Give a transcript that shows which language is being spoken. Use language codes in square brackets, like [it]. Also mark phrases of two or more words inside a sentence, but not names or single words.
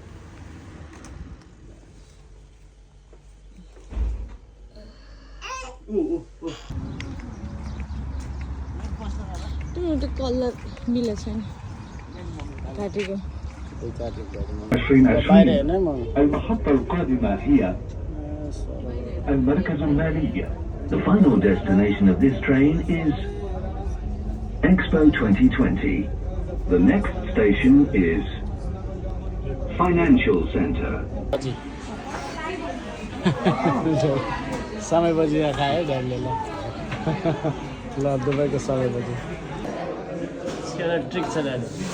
[ne] त्यो कलर मिलेको छैन काटेको बाहिर हेर्नै म [ar] المحطة القادمة هي المركز المالية. [en] The final destination of this train is Expo 2020. The next station is Financial Center. [ne] समय बजी खायो ढ्याङले ल ल दुबईको समय बजी ट्रिक छ दाजु